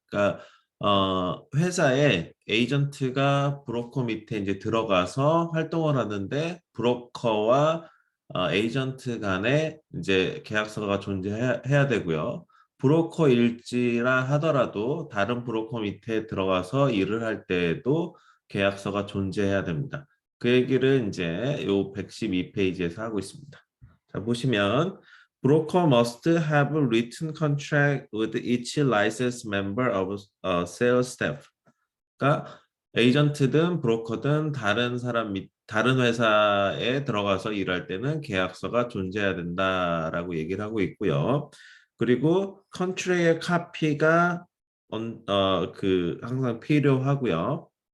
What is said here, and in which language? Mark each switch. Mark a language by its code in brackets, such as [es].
[ko] 그러니까 회사에 에이전트가 브로커 밑에 이제 들어가서 활동을 하는데 브로커와 에이전트 간에 이제 계약서가 존재해야 되고요. 브로커 일지라 하더라도 다른 브로커 밑에 들어가서 일을 할 때에도 계약서가 존재해야 됩니다. 그 얘기를 이제 요 112페이지에서 하고 있습니다. 자, 보시면 [en] broker must have a written contract with each licensed member of sales staff. [ko] 그러니까 에이전트든 브로커든 다른 회사에 들어가서 일할 때는 계약서가 존재해야 된다라고 얘기를 하고 있고요. 그리고 컨트랙의 카피가 항상 필요하고요.